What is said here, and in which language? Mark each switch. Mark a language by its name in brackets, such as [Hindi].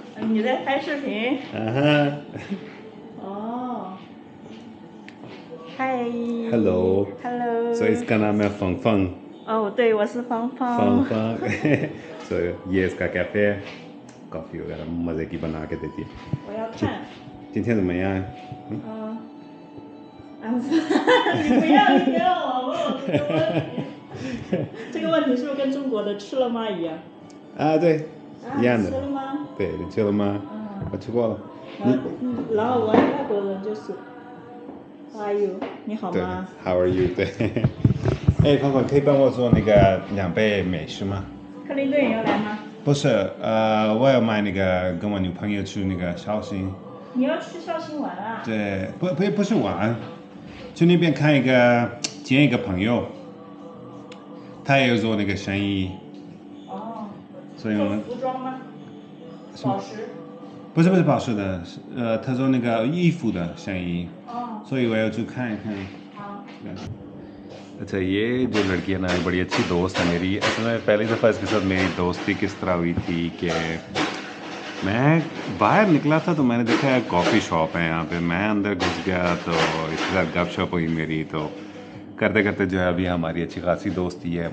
[Chinese] 你在拍视频？哦。嗨。 [English] Hello。 Hello。 [Hindi] So इसका नाम है फंग फंग। [Chinese] 哦，对，我是芳芳。 [Hindi] फंग फंग। So ये इसका कैफे है, कॉफ़ी वगैरह मज़े की बना के देती है। [Chinese] 我要看。今天怎么样？你不要一直让我问我这个问题。这个问题是不是跟中国的吃了吗一样？啊，对，一样的。吃了吗？对，你吃了吗？我吃过了。然后外国人就是 [English] How are you？ [Chinese] 你好吗？ [English] How are you？ [Chinese] 对。哎，芳芳，可以帮我做那个2杯美式吗？克林顿也要来吗？不是，我要买那个跟我女朋友去那个绍兴。你要去绍兴玩啊？对，不是玩，去那边看见一个朋友，他也有做那个生意。哦。所以我们做服装吗？宝石。不是宝石的，他做那个衣服的生意。哦。所以我要去看一看。好。 [Hindi] अच्छा, ये जो लड़की है ना बड़ी अच्छी दोस्त है मेरी। असल में पहली दफ़ा इसके साथ मेरी दोस्ती किस तरह हुई थी कि मैं बाहर निकला था तो मैंने देखा है कॉफ़ी शॉप है यहाँ पे। मैं अंदर घुस गया तो इसके साथ गपशप हुई मेरी। तो करते करते जो है अभी हमारी अच्छी खासी दोस्ती है।